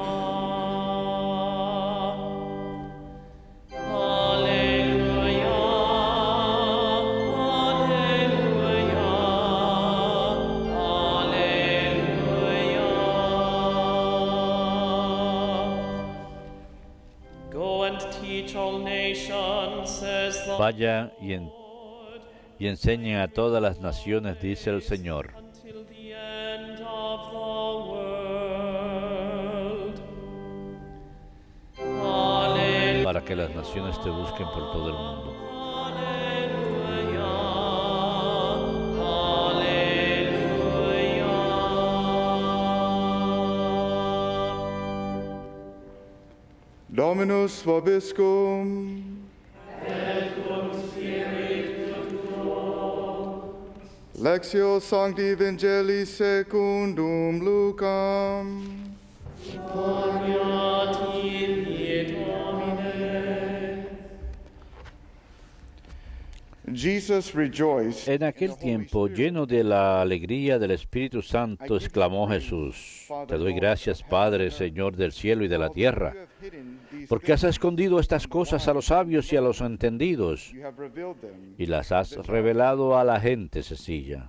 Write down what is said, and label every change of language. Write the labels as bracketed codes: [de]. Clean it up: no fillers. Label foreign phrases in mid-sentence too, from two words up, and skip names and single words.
[la] Alleluia, alleluia, alleluia. [en] Go and teach all nations, says the [es] Vaya y enseñen a todas las naciones, dice el Señor, [en] until the end of the world. [la] Alleluia, [es] para que las naciones te busquen por todo el mundo. [la] alleluia, alleluia. Dominus vobiscum. Lectio Sancti Evangelii secundum Lucam. Gloria tibi, Domine. [en] Jesus rejoiced. [es] En aquel tiempo, lleno de la alegría del Espíritu Santo, exclamó Jesús: Te doy gracias, Padre, Señor del cielo y de la tierra, porque has escondido estas cosas a los sabios y a los entendidos, y las has revelado a la gente sencilla.